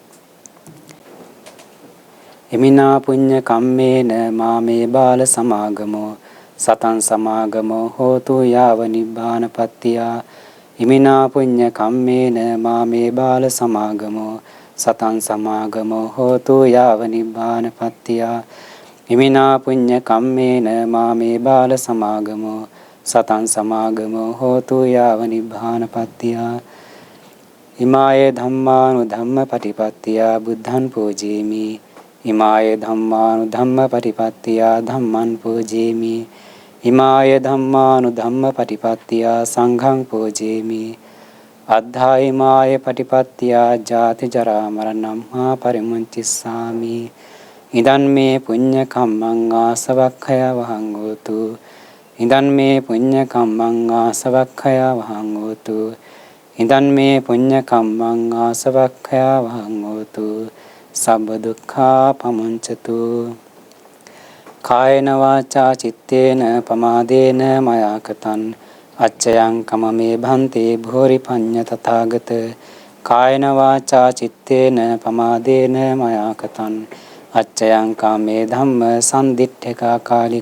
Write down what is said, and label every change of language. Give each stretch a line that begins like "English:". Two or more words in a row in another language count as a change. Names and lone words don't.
Pali: හිමිනා පුඤ්ඤ කම්මේන මාමේ බාල සමාගමෝ සතං සමාගමෝ හෝතු යාව නිබ්බානපත්තිය. හිමිනා පුඤ්ඤ කම්මේන මාමේ බාල සමාගමෝ සතං සමාගමෝ හෝතු යාව නිබ්බානපත්තිය. හිමිනා පුඤ්ඤ කම්මේන මාමේ බාල සමාගමෝ සතං සමාගමෝ හෝතු යාව නිබ්බානපත්තිය. ඉමායේ ධම්මානු ධම්ම පටිපත්තිය බුද්ධං පූජේමි. ඉමාය ධම්මානු ධම්ම පටිපත්තිය ධම්මං පූජේමි. ඉමාය ධම්මානු ධම්ම පටිපත්තිය සංඝං පූජේමි. අද්ධායිමාය පටිපත්තිය ජාති ජරා මරණං මා පරිමුංචිස්සාමි. ඉදන් මේ පුඤ්ඤ කම්මං ආසවක්ඛය වහං හෝතු. ඉදන් මේ පුඤ්ඤ කම්මං ආසවක්ඛය වහං හෝතු. ඉදන් මේ පුඤ්ඤ කම්මං ආසවක්ඛය වහං හෝතු. සබ්බ දුක්ඛා පමුංචතු. කායන වාචා චිත්තේන පමාදේන මයා කතං අච්චයං කමමේ භන්තේ භෝරි පඤ්ඤ තථාගත. කායන වාචා චිත්තේන පමාදේන මයා කතං අච්චයං කාමේ ධම්ම සම්දිට්ඨිකා කාලික.